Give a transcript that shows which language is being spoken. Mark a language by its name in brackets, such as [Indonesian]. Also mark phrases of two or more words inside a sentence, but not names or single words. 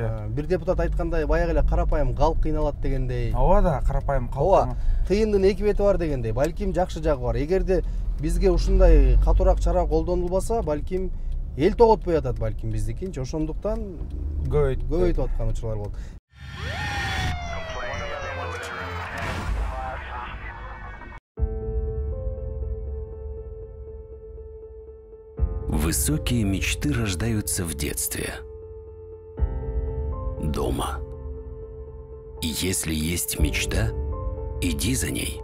[Kyrgyz] Бир депутат айткандай, баягы эле карапайым калк кыйналат дегендей. Ооба да, карапайым калк. Ооба, тыйындын эки бети бар дегендей. Балким жакшы жагы бар. Эгерде бизге ушундай катуураак чара колдонулбаса, балким эл тоготпой атат, балким биздикинчи. Ошондуктан көбөйтүп аткан учурлар болот. [Russian] Высокие мечты рождаются в детстве. Дома. И если есть мечта, иди за ней.